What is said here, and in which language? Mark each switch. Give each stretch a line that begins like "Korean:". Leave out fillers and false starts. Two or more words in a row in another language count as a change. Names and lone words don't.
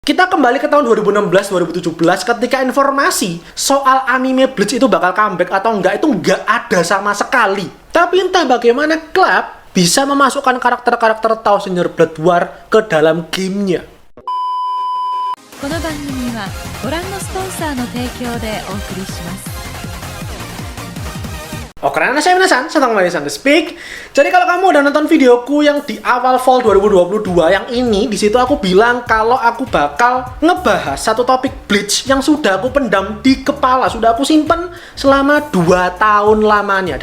Indonesian: Kita kembali ke tahun 2016-2017 ketika informasi soal anime Bleach itu bakal comeback atau enggak itu enggak ada sama sekali. Tapi entah bagaimana Club bisa memasukkan karakter-karakter Thousand Year Blood War ke dalam gamenya.
Japanese: この番組はご覧のスポンサーの提供でお送りします。
Indonesian: Oke, karena saya Minasan, senang kembali di Speak. Jadi kalau kamu udah nonton videoku yang di awal fall 2022 yang ini, di situ aku bilang kalau aku bakal ngebahas satu topik Bleach yang sudah aku pendam di kepala, sudah aku simpen selama 2 tahun lamanya.